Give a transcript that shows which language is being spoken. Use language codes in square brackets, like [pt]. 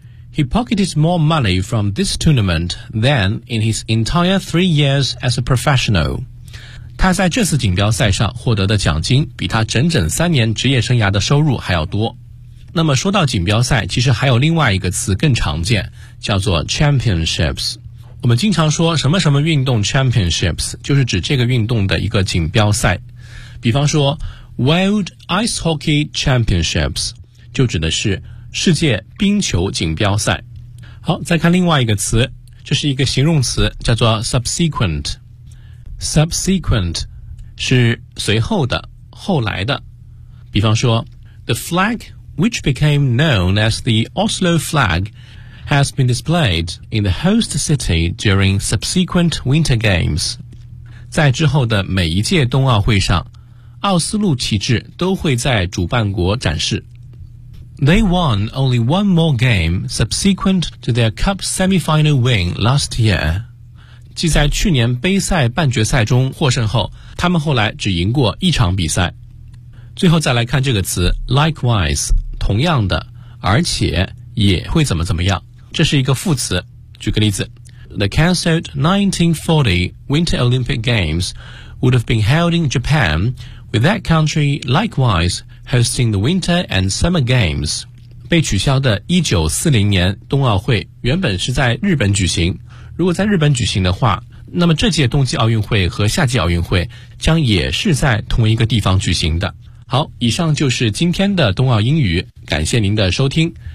[en] He pocketed more money from this tournament than in his entire 3 years as a professional。 [zh] 他在这次锦标赛上获得的奖金比他整整3年职业生涯的收入还要多。那么说到锦标赛，其实还有另外一个词更常见，叫做 championships。我们经常说什么什么运动 championships， 就是指这个运动的一个锦标赛。比方说 World Ice Hockey Championships 就指的是世界冰球锦标赛。好，再看另外一个词，这是一个形容词，叫做 subsequent。 Subsequent 是随后的、后来的。比方说 [en] The flag which became known as the Oslo flag has been displayed in the host city during subsequent winter games. [zh] 在之后的每一届冬奥会上，奥斯陆旗帜都会在主办国展示。 [en] They won only one more game subsequent to their cup semifinal win last year. [zh] 即在去年杯赛半决赛中获胜后，他们后来只赢过一场比赛。最后再来看这个词 likewise， 同样的，而且也会怎么怎么样，这是一个副词。举个例子， [en] The cancelled 1940 Winter Olympic Games would have been held in Japan with that country likewise hosting the Winter and Summer Games。 [zh] 被取消的1940年冬奥会原本是在日本举行，如果在日本举行的话，那么这届冬季奥运会和夏季奥运会将也是在同一个地方举行的。好，以上就是今天的冬奥英语，感谢您的收听。